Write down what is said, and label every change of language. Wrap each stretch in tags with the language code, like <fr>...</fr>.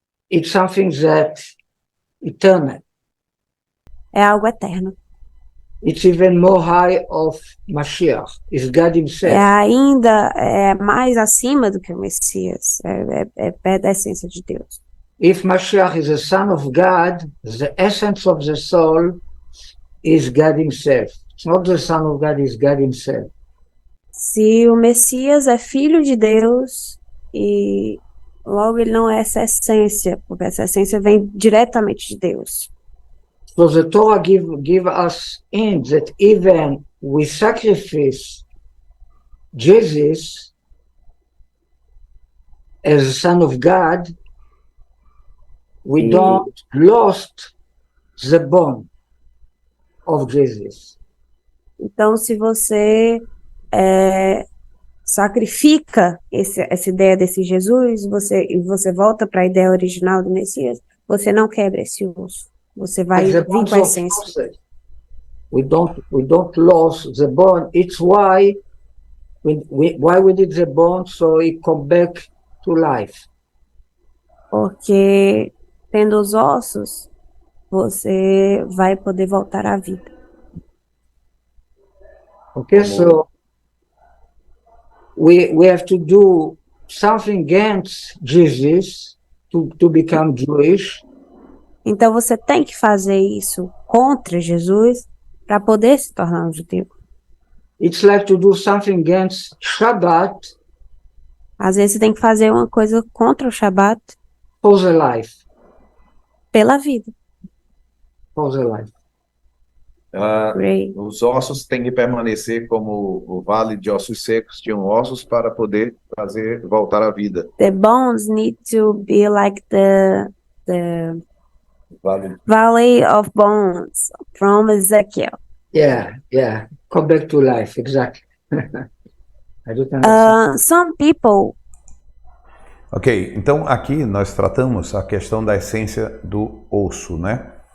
<en>it's something that eternal.</en> <pt>é algo eterno.</pt> <en>It's even more high of Mashiach. It's God Himself.</en> <pt>Ainda mais acima do que o Messias. É da essência de Deus.</pt> <en>If Mashiach is the Son of God, the essence of the soul is God Himself. It's not the Son of God, it's God Himself.</en> <pt>Se o Messias é filho de Deus, e logo ele não é essa essência, porque essa essência vem diretamente de Deus.</pt> <en>So the Torah give us in that even we sacrifice Jesus as the Son of God, we don't lost the bond of Jesus.</en> <pt>Então, se você sacrifica essa ideia desse Jesus, e você volta para a ideia original do Messias, você não quebra esse osso. Você vai vir com a essência.</pt> <en>We don't lose the bond. It's why Why we did the bone? So he come back to life.</en> <pt>Porque tendo os ossos, você vai poder voltar à vida.</pt> <en>Okay, so we have to do something against Jesus to become Jewish.</en> <pt>Então você tem que fazer isso contra Jesus para poder se tornar um judeu.</pt> <en>It's like to do something against Shabbat</en> <pt>Às vezes você tem que fazer uma coisa contra o Shabat</pt> <en>for the life.</en> <pt>pela vida.</pt> <en>For the life. Great.</en> <pt>Os ossos têm que permanecer como o vale de ossos secos tinham ossos para poder voltar à vida.</pt> <en>The bones need to be like the</en> <pt>Vale.</pt> <en>valley of bones from Ezekiel. Yeah. Come back to life, exactly. I don't understand. Some people,</en> <pt>Ok, então aqui nós tratamos a questão da essência do osso, né?</pt>